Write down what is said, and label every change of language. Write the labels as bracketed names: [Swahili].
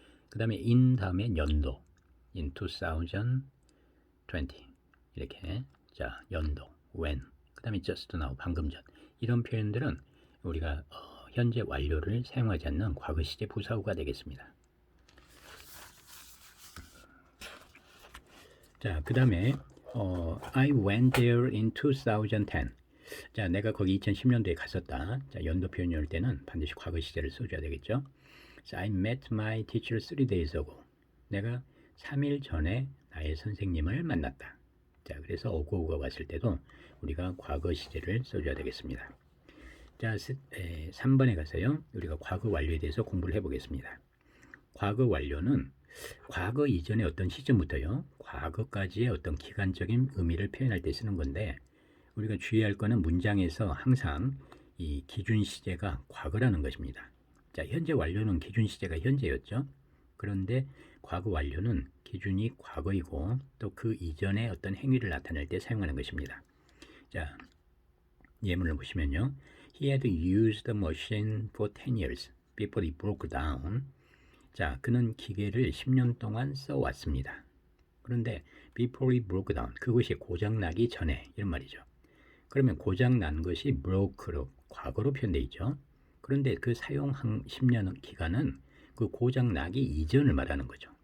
[Korean] 그 다음에 in 다음에 연도, in 2020, 이렇게. 자, 연도, when. 그 다음에 just now, 방금 전. 이런 표현들은 우리가 현재 완료를 사용하지 않는 과거 시제 부사구가 되겠습니다. 자, 그 다음에 [English] I went there in 2010. [Korean] 자, 내가 거기 2010년도에 갔었다. 자, 연도 표현이 올 때는 반드시 과거 시제를 써줘야 되겠죠. [English] 자, I met my teacher 3 days ago. [Korean] 내가 3일 전에 나의 선생님을 만났다. 자, 그래서 ago가 왔을 때도 우리가 과거 시제를 써줘야 되겠습니다. 자, 3번에 가서요. 우리가 과거 완료에 대해서 공부를 해보겠습니다. 과거 완료는 과거 이전의 어떤 시점부터요. 과거까지의 어떤 기간적인 의미를 표현할 때 쓰는 건데 우리가 주의할 거는 문장에서 항상 이 기준 시제가 과거라는 것입니다. 자, 현재 완료는 기준 시제가 현재였죠. 그런데 과거 완료는 기준이 과거이고 또 그 이전의 어떤 행위를 나타낼 때 사용하는 것입니다. 자, 예문을 보시면요. [English] He had used the machine for 10 years before it broke down. [Korean] 자, 그는 기계를 10년 동안 써왔습니다. 그런데 [English] before it broke down, [Korean] 그것이 고장나기 전에 이런 말이죠. 그러면 고장난 것이 broke로 과거로 표현되어 있죠. 그런데 그 사용한 10년 기간은 그 고장나기 이전을 말하는 거죠.